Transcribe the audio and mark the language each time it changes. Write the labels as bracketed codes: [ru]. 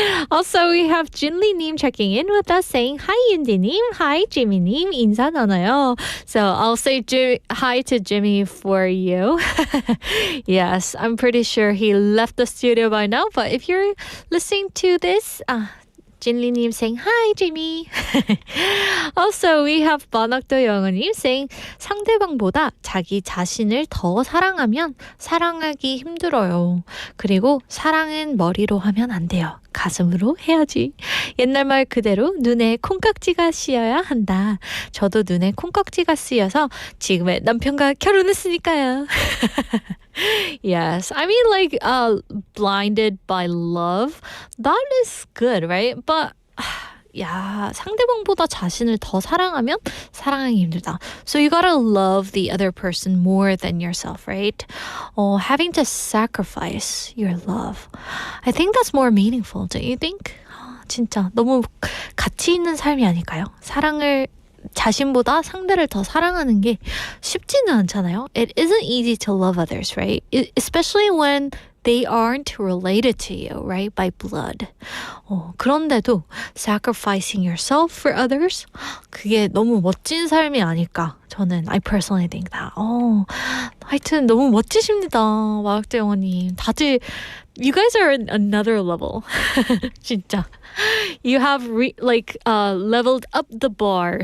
[en] Also, we have Junli-님 checking in with us saying, Hi, Yundi님. Hi, [ko] Jimmy-님. 인사 나눠요. [en] So I'll say hi to Jimmy for you. Yes, I'm pretty sure he left the studio by now, but if you're listening to this, Jinli-님 saying, Hi, Jimmy. Also, we have 반학도 영어님 saying, [ko] 상대방보다 자기 자신을 더 사랑하면 사랑하기 힘들어요. 그리고 사랑은 머리로 하면 안 돼요. 가슴으로 해야지. 옛날 말 그대로 눈에 콩깍지가 씌어야 한다. 저도 눈에 콩깍지가 씌어서 지금의 남편과 결혼했으니까요. [en] Yes, I mean like blinded by love. That is good, right? But [ko] 야, 상대방보다 자신을 더 사랑하면 사랑하기 힘들다. [en] So you gotta love the other person more than yourself, right? Having to sacrifice your love. I think that's more meaningful, don't you think? [ko] 진짜 너무 가치 있는 삶이 아닐까요? 사랑을 자신보다 상대를 더 사랑하는 게 쉽지는 않잖아요. [en] It isn't easy to love others, right? Especially when they aren't related to you, right? By blood. [ko] 그런데도 [en] sacrificing yourself for others? [ko] 그게 너무 멋진 삶이 아닐까. 저는 [en] I personally think that. [ko] 하여튼 너무 멋지십니다. 마학대 영어님. 다들 [en] you guys are another level. [ko] 진짜. [en] You have leveled up the bar.